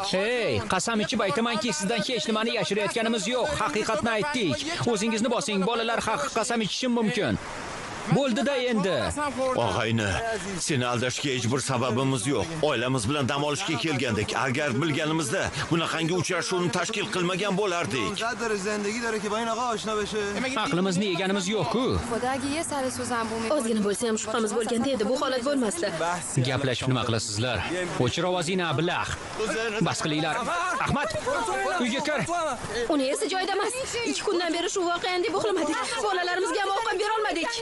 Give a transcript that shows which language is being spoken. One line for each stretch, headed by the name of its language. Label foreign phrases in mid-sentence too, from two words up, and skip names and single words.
Uzbek: Hey, qasam ichib aytamanki, sizdan hech nimani yashirayotganimiz yo'q. Haqiqatni aytdik. O'zingizni bosing, bolalar haqi qasam ichishim mumkin. Bo'ldi-da endi. Og'ayni, seni aldashga hech bir sababimiz yo'q. Oilamiz bilan dam olishga kelgandik. Agar bilganimizda bunaqangi uchrashuvni tashkil qilmagan bo'lardik.
Persian: اینقدر داره زندگی داره که با این آقا آشنا بشه.
Uzbek: Aqlimizni yeganimiz yo'q-ku. Ozgina bo'lsa ham shubhamiz bo'lganda edi, bu holat bo'lmasdi. Gaplashib nima qilasizlar? O'chir ovozingni, ablah. Bas qilinglar. Ahmad, uyga kir. Uni esa joyida emas. 2 kundan beri shu voqeani deb uxlamadik. Bolalarimizga ham ovqat bera olmadik.